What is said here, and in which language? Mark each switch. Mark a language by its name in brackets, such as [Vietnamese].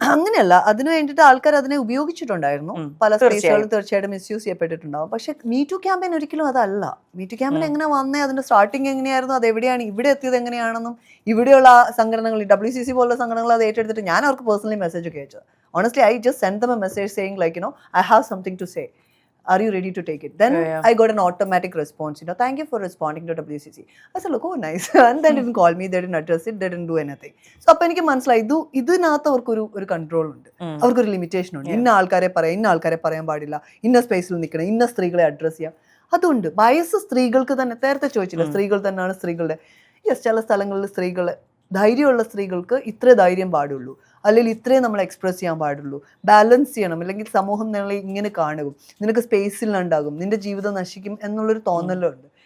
[Malayalam] അങ്ങനെയല്ല, അതിന് വേണ്ടിയിട്ട് ആൾക്കാർ അതിനെ ഉപയോഗിച്ചിട്ടുണ്ടായിരുന്നു. പല സ്പേസുകളും തീർച്ചയായിട്ടും മിസ്യൂസ് ചെയ്യപ്പെട്ടിട്ടുണ്ടാവും. പക്ഷെ മീ ടു ക്യാമ്പയിൻ ഒരിക്കലും അതല്ല. മീ ടു ക്യാമ്പയിൻ എങ്ങനെ വന്നേ, അതിന്റെ സ്റ്റാർട്ടിങ് എങ്ങനെയായിരുന്നു, അത് എവിടെയാണ് ഇവിടെ എത്തിയത് എങ്ങനെയാണെന്നും, ഇവിടെയുള്ള സംഘടനകൾ, WCC പോലുള്ള സംഘടനകൾ അത് ഏറ്റെടുത്തിട്ട് ഞാൻ അവർക്ക് പേഴ്സണലി മെസ്സേജ് ഒക്കെ അയച്ചത്. [English] Honestly, I just sent them a message saying like, I have something to say. Are you ready to take it? Then I got an automatic response, thank you for responding to WCC. I said, look, oh nice. And they didn't call me, they didn't address it, they didn't do anything. So [Malayalam] appo eniki manasilayi idinathu avarku control undu, avarku oru limitation undu. Inna aalkare parayan paadilla, inna space il nikkana, inna സ്ത്രീകളെ address ചെയ്യാം, അതുണ്ട്. വയസ്സ് സ്ത്രീകൾക്ക് തന്നെ, നേരത്തെ ചോദിച്ചില്ല, സ്ത്രീകൾ തന്നെയാണ് സ്ത്രീകളുടെ. യെസ്, ചില സ്ഥലങ്ങളിൽ സ്ത്രീകളെ, ധൈര്യമുള്ള സ്ത്രീകൾക്ക് ഇത്രേ ധൈര്യം പാടുള്ളൂ, അല്ലെങ്കിൽ ഇത്രയും നമ്മൾ എക്സ്പ്രസ് ചെയ്യാൻ പാടുള്ളൂ. ബാലൻസ് ചെയ്യണം, അല്ലെങ്കിൽ സമൂഹം നിങ്ങളെ ഇങ്ങനെ കാണും, നിനക്ക് സ്പേസിലുണ്ടാകും, നിന്റെ ജീവിതം നശിക്കും എന്നുള്ളൊരു തോന്നലുണ്ട്.